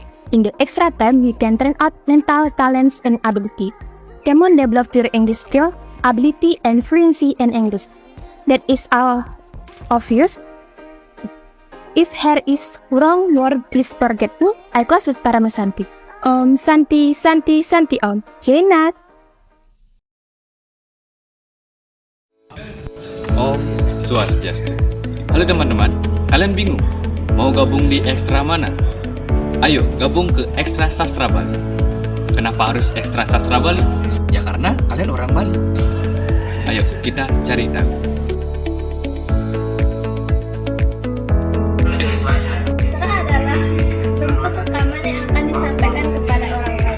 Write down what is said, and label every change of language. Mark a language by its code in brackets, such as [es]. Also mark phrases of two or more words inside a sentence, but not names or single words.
[en] In the extra time, you can train out mental talents and ability. Come on, develop your English skill, ability, and fluency in English. That is all obvious. If here is wrong word, please forget me. I close with Parama Santi. [sa] Om Santi, Santi, Santi Om. [en] Jenat. [ban] Om Swastiastu. [id] Halo teman-teman, kalian bingung mau gabung di ekstra mana? Ayo gabung ke Ekstra Sastra Bali. Kenapa harus Ekstra Sastra Bali? Ya karena kalian orang Bali. Ayo kita cari tahu. Ekstra adalah bentuk rekaman yang akan disampaikan kepada orang lain.